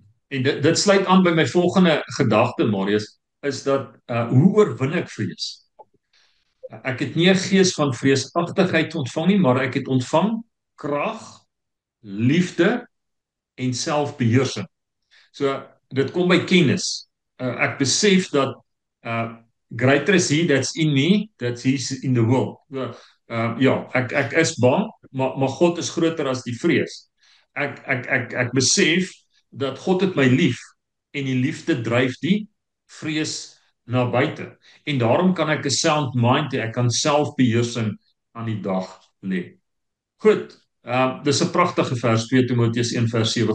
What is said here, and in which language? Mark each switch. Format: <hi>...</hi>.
<af>En dit sluit aan by my volgende gedagte, Marius, is dat hoe oorwin ek vrees? Ek het nie 'n gees van vreesagtigheid ontvang nie, maar ek het ontvang krag, liefde en selfbeheersing. So dit kom by kennis. Ek besef dat</af> <en>greater is he that's in me, that's he's in the world.</en> <af>Ja, ek is bang, maar God is groter as die vrees. Ek besef dat God het my lief en die liefde dryf die vrees na buite. En daarom kan ek 'n sound mind hê, ek kan selfbeheersing aan die dag lê. Goed, dis 'n pragtige vers, 2 Timoteus 1 vers 7.</af>